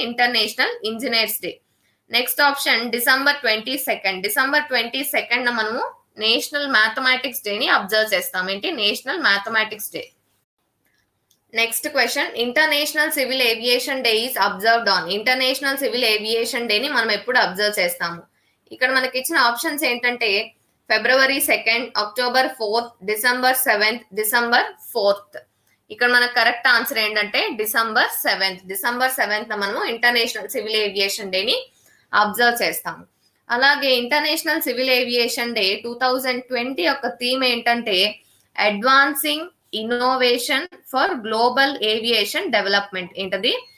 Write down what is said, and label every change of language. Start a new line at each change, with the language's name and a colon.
Telugu: International engineers day. Next option December 22nd మనము national mathematics day ని observe చేస్తాం. ఏంటి?
English: National mathematics day. Next question, international civil aviation day is observed on?
Telugu: International civil aviation day ని మనం ఎప్పుడు observe చేస్తాము? ఇక్కడ మనకి ఇచ్చిన ఆప్షన్స్ ఏంటంటే February 2nd, October 4th, December 7th, December 4th. ఇక్కడ మనకు కరెక్ట్ ఆన్సర్ ఏంటంటే December 7th మనము ఇంటర్నేషనల్ సివిల్ ఏవియేషన్ డే ని అబ్జర్వ్ చేస్తాము. అలాగే ఇంటర్నేషనల్ సివిల్ ఏవియేషన్ డే 2020 యొక్క థీమ్ ఏంటంటే
English: Advancing innovation for global aviation development.
Telugu: ఏంటది?